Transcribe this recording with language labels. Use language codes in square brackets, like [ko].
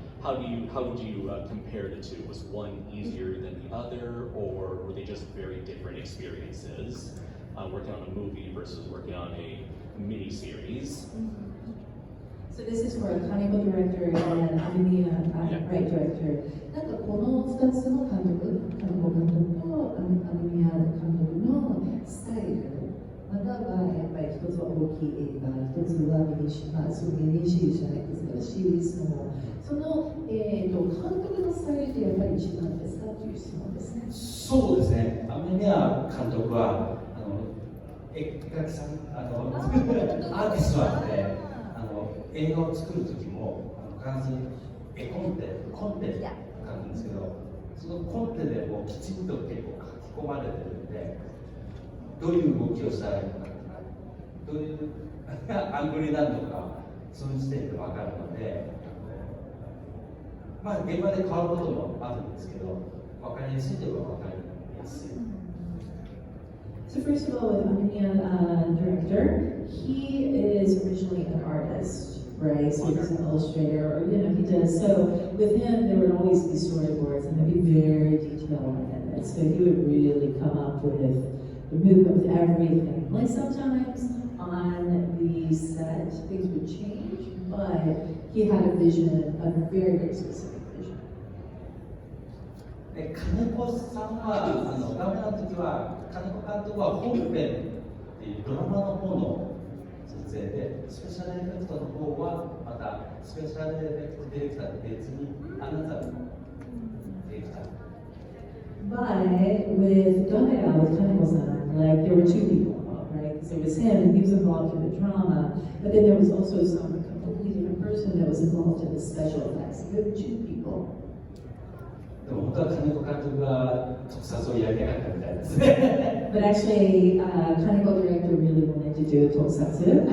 [en] How would you compare the two? Was one easier than the other, or were they just very different experiences? Working on a movie versus working on a mini-series. So this is for a Kaneko director and Amemiya right director. [ja] なんかこの2つの監督、Kaneko監督とAmemiya監督のスタイルまたはやっぱり一つは大きい映画、一つはそういうミニシリーズじゃないですからシリーズのその、監督のスタイルってやっぱり一番ですかという質問ですね。そうですね。雨宮監督は絵描きさんアーティストなので映画を作る時も必ずコンテで書くんですけど、そのコンテでもきちんと結構書き込まれてるんで、どういう動きをしたらいいのかとか、どういうアングルになるのか、その時点で分かるので、まあ現場で変わることもあるんですけど、分かりやすいといえば分かりやすい。 [en] So first of all, with Amenya director, he is originally an artist, right? So he's an illustrator, or he does. So with him, there would always be storyboards, and they'd be very detail-oriented. So he would really come up with the movement with everything. Like sometimes on the set, things would change, but he had a vision, a very, very specific vision. [ja] で金子さんはダメな時は金子監督は本編っていうドラマの方の撮影で、スペシャルエフェクトの方はまたスペシャルエフェクトディレクターで別にあなたのディレクター。 [en] But with Domino, with Kaneko-san, like there were two people involved, right? So it was him, and he was involved in the drama, but then there was also some completely different person that was involved in the special effects. There were two people. [ja] でも本当は金子監督が特撮をやりたかったみたいですね。 [en] But actually, Kaneko director really wanted to do tokusatsu.